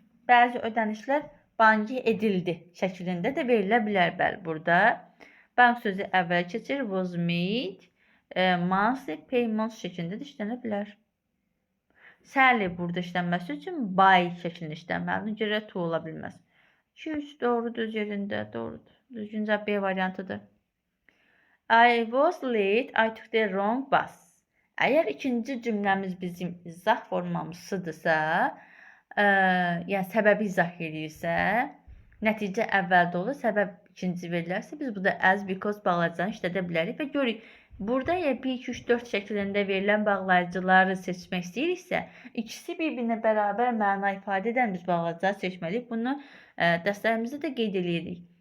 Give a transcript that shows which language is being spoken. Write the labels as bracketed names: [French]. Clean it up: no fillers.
[Azerbaijani] Bəzi ödənişlər banka edildi şəklində də verilə bilər. Bəli, burada bank sözü əvvəl keçir. Was made monthly payments şəklində də işlənə bilər. Sally burada işlənməsi üçün by şəklində işlənməlidir. Ona görə to ola bilməz. 2-3 doğru düz yerində, doğrudur. Düzgün cavab B variantıdır. [English] I was late, I took the wrong bus. [Azerbaijani] Əgər ikinci cümləmiz bizim izah formamızıdırsa, yəni səbəbi izah edirsə, nəticə əvvəldə olur, səbəb ikinci verilərsə, biz burada as, because bağlayıcılarını işlədə bilərik və görürük. Burada 1, 2, 3, 4 şəklində verilən bağlayıcıları seçmək istəyiriksə, ikisi bir-birinə bərabər məna ifadə edən biz bağlayıcıları seçməliyik. Bunu dərslərimizdə də qeyd edirik.